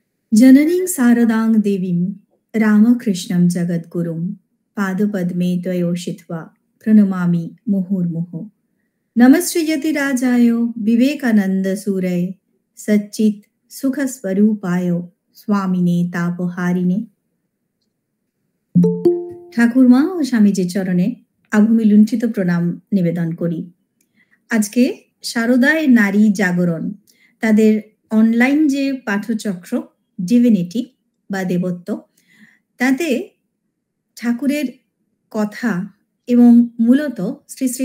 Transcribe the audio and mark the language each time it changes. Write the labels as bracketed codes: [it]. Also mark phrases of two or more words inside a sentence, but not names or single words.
[sa] जननीं शारदां देवीं रामकृष्णं जगद्गुरुं पादपद्मे त्वयोषित्वा प्रणमामि मुहुर्मुहुः। नमश्रीयति राजाय विवेकानन्दसूरये सच्चित् सुखस्वरूपाय स्वामिने तापहारिणे। [bn] ঠাকুরমা ও স্বামীজির চরণে আভূমি লুণ্ঠিত প্রণাম নিবেদন করি। আজকে শারদায় নারী জাগরণ তাদের অনলাইন যে পাঠচক্র ডিভিনিটি বা দেবত্ব, তাতে ঠাকুরের কথা এবং মূলত শ্রী শ্রী